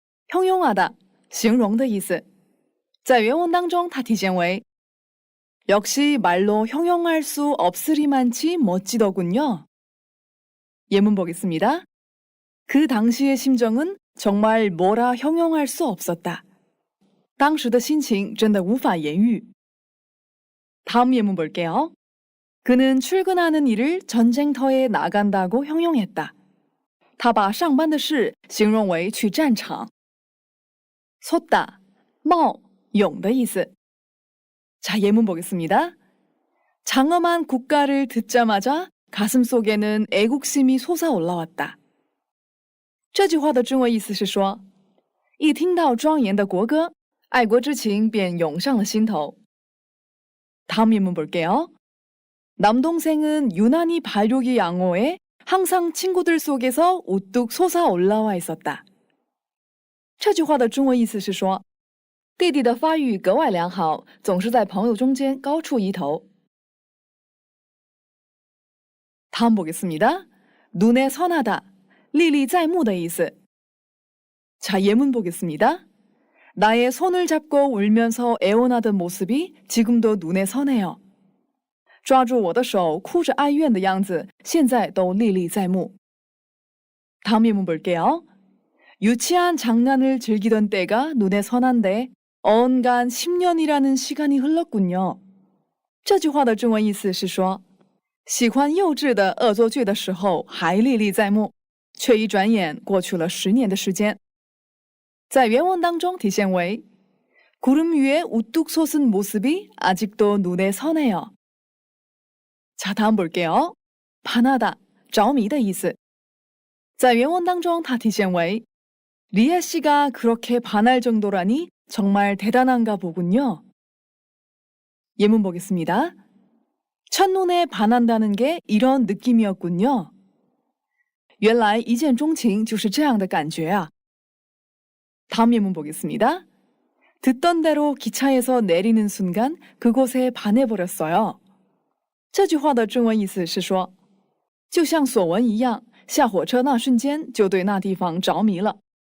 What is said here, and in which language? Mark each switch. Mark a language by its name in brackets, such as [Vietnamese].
[Korean] 형용하다, [Chinese] 形容的意思。在原文当中，它体现为 [Korean] 역시 말로 형용할 수 없으리만치 멋지더군요. 예문 보겠습니다. 그 당시의 심정은 정말 뭐라 형용할 수 없었다. [Chinese] 当时的心情真的无法言喻. [Korean] 다음 예문 볼게요. 그는 출근하는 일을 전쟁터에 나간다고 형용했다. [Chinese] 他把上班的事形容为去战场. 솟다, 冒, 勇的意思. [Korean] 자, 예문 보겠습니다. 장엄한 국가를 듣자마자 가슴 속에는 애국심이 솟아올라왔다. [Chinese] 这句话的中文意思是说，一听到庄严的国歌，爱国之情便涌上了心头。 [Korean] 다음 예문 볼게요. 남동생은 유난히 발육이 양호해 항상 친구들 속에서 우뚝 솟아올라와 있었다. [Chinese] 这句话的中文意思是说，弟弟的发育格外良好，总是在朋友中间高出一头。 [Korean] 다음 보겠습니다. [Chinese] 눈에 선하다, 历历在目的意思。 [Korean] 자, 예문 보겠습니다. 나의 손을 잡고 울면서 애원하던 모습이 지금도 눈에 선해요. [Chinese] 抓住我的手哭着哀怨的样子现在都历历在目。 [Korean] 다음 예문 볼게요. 유치한 장난을 즐기던 때가 눈에 선한데 언간 10년이라는 시간이 흘렀군요. [Chinese] 这句话的中文意思是说，喜欢幼稚的恶作剧的时候还历历在目，却一转眼过去了10年的时间。在原文当中体现为 [Korean] 구름 위에 우뚝 솟은 모습이 아직도 눈에 선해요. 자, 다음 볼게요. 반하다, [Chinese] 着迷的意思。在原文当中它体现为 [Korean] 리아 씨가 그렇게 반할 정도라니 정말 대단한가 보군요. 예문 보겠습니다. 첫눈에 반한다는 게 이런 느낌이었군요. [Chinese] 原来一见钟情就是这样的感觉啊。 [Korean] 다음 예문 보겠습니다. 듣던 대로 기차에서 내리는 순간 그곳에 반해버렸어요. [Chinese] 这句话的中文意思是说，就像所闻一样，下火车那瞬间就对那地方着迷了。